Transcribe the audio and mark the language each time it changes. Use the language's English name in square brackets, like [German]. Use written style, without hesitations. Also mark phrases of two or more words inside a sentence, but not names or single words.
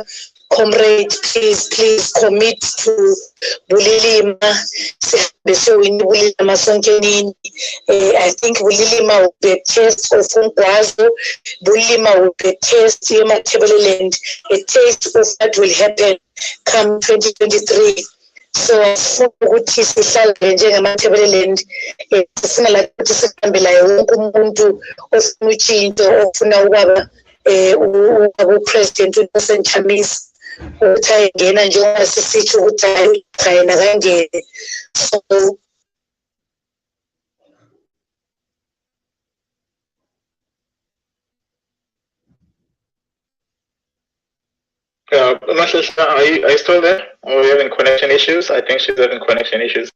[English] Comrade, please commit to Bulilima. I think Bulilima will be a taste of Unkwazo. Bulilima will be a taste of Matebeleland, a taste of what will happen come 2023. [North Ndebele] So ukuthi sihlale njengamatebeleland sifuna la ukuthi sihambela wonke umuntu ofuna utshintsho ofuna ukaba upresident uNelson Chamisa ukuthi ayengena njengoba sisitsho ukuthi hayi yena kangene. [English] So are you still there? Or are we having connection issues? I think she's having connection issues.